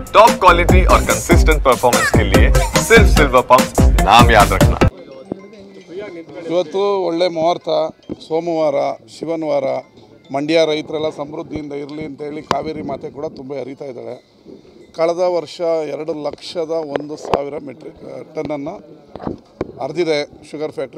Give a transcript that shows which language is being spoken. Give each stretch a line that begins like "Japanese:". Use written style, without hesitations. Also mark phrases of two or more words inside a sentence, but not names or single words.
English: top quality
Hindi: और
English: consistent performance
Hindi: के लिए सिर्फ सिल्वर पंप नाम याद रखना।
Kannada: ಇವತ್ತು ಒಳ್ಳೆ ಮುಹೂರ್ತ ಸೋಮವಾರ ಶಿವನವಾರ ಮಂಡ್ಯ ರೈತರೆಲ್ಲ ಸಮೃದ್ಧಿಯಿಂದ ಇರಲಿ ಅಂತೇಳಿ ಕಾವೇರಿ ಮಾತೆ ಕೂಡ ತುಂಬ ಹರಿತಾ ಇದ್ದಾಳೆ. ಕಳೆದ ವರ್ಷ 2,01,000 ಮೆಟ್ರಿಕ್ ಟನ್ನನ್ನು ಹರಿದಿದೆ
English: sugar factory.